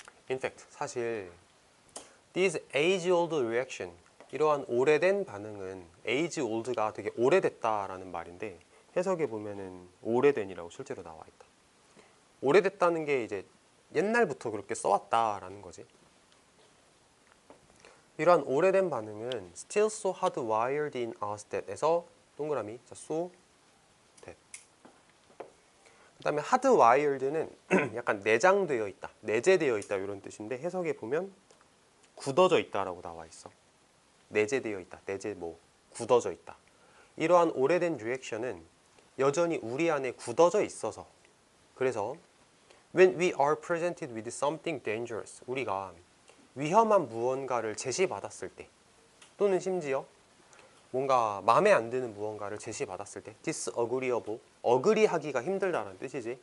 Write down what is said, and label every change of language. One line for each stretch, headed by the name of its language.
English: In fact,
Korean: 사실
English: this age-old reaction,
Korean: 이러한 오래된 반응은 age-old가 되게 오래됐다라는 말인데, 해석에 보면은 오래된이라고 실제로 나와 있다. 오래됐다는 게 이제 옛날부터 그렇게 써왔다라는 거지. 이러한 오래된 반응은
English: still so hardwired in us that
Korean: 에서 동그라미, 자, so that. 그 다음에 hardwired는 약간 내장되어 있다, 내재되어 있다 이런 뜻인데, 해석에 보면 굳어져 있다라고 나와 있어. 내재되어 있다, 내재 뭐 굳어져 있다. 이러한 오래된 리액션은 여전히 우리 안에 굳어져 있어서, 그래서
English: when we are presented with something dangerous,
Korean: 우리가 위험한 무언가를 제시받았을 때, 또는 심지어 뭔가 마음에 안 드는 무언가를 제시받았을 때, disagreeable, 어그리하기가 힘들다는 뜻이지.